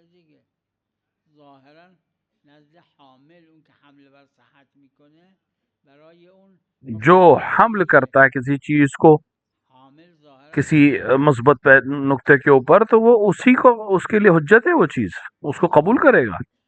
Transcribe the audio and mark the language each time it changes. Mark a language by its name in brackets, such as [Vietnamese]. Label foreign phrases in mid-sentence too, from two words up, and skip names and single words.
[Persian] دیگه، ظاهرا نزد حامل اون که حمل بر صحت میکنه برای اون [Urdu] جو حمل کرتا ہے کسی چیز کو [Persian] حامل ظاهرا [Urdu] کسی مثبت نکتے کے اوپر، تو وہ اسی کو، اس کے لیے حجت ہے، وہ چیز اس کو قبول کرے گا.